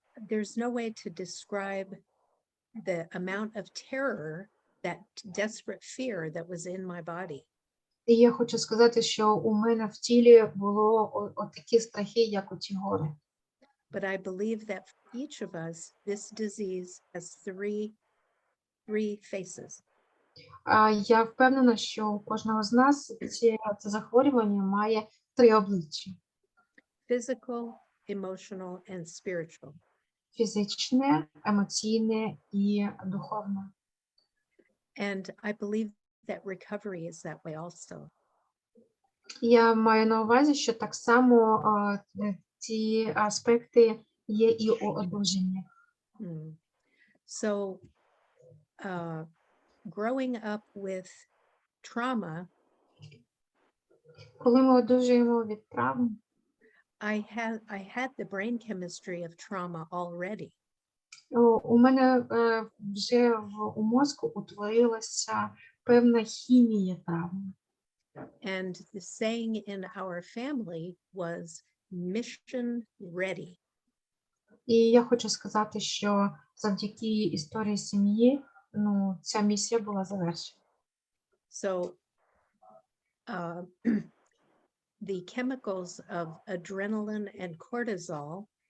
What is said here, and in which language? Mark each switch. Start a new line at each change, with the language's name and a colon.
English: There's no way to describe the amount of terror, that desperate fear that was in my body.
Ukrainian: І я хочу сказати, що у мене в тілі було такі страхи, як оті гори.
English: But I believe that for each of us, this disease has three faces.
Ukrainian: Я впевнена, що у кожного з нас це захворювання має 3 обличчя:
English: Physical, emotional, and spiritual.
Ukrainian: фізичне, емоційне і духовне.
English: And I believe that recovery is that way also.
Ukrainian: Я маю на увазі, що так само ці аспекти є і у одужанні.
English: So, growing up with trauma,
Ukrainian: Коли ми одужуємо від травм,
English: I had the brain chemistry of trauma already.
Ukrainian: у мене вже у мозку утворилася певна хімія травми.
English: And the saying in our family was mission ready.
Ukrainian: І я хочу сказати, що завдяки історії сім'ї, ця місія була завершена.
English: So, the chemicals of adrenaline and cortisol